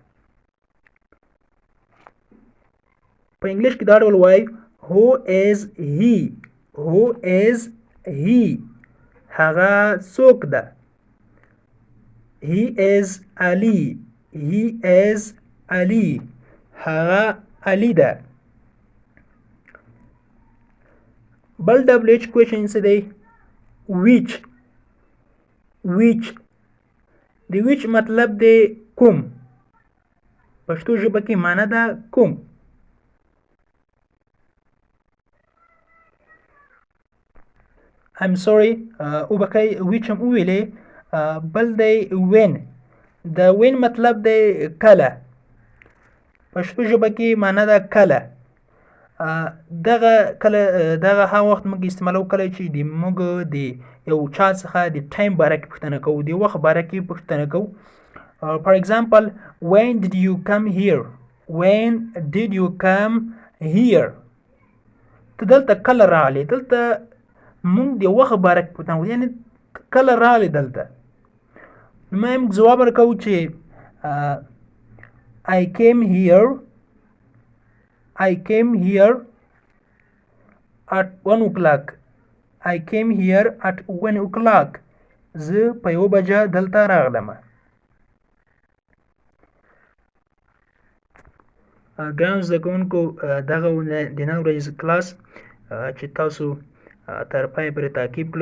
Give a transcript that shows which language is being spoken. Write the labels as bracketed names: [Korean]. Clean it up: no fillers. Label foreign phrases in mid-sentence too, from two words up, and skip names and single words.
[Pashto] په انګلیش کې دا ډول وایي [English] who is he. [Pashto] هغه څوک ده. [English] he is Ali. [Pashto] هغه علي ده. بل [English] double H question [Pashto] څه دی؟ which د which مطلب دی کوم. پښتو ژبه کې معنی ده کوم. [English] I'm sorry [Pashto] وبکئ which هم وویلې. بل دی when. د when مطلب دی کله. پښتو ژبه کې معنی ده کله. دغه هغه وخت موږ استعمالوو کله چې د موږ د یو چا څخه د ټایم باره کې پوښتنه کوو، د وخت باره کې پوښتنه کوو. [English] for example when did you come here. [Pashto] ته دلته کله راغلې. دلته موږ د وخت باره کې پوښتنه کوو، یعنی کله راغلې دلته. موږ ځواب ورکوو چې [English] I came here at 1 o'clock. [Pashto] زه په 1 بجه دلته راغلم. ګرانو زده کوونکو، دغه د نن ورځې کلاس چې تاسو تر پای پورې تعقیب کړو.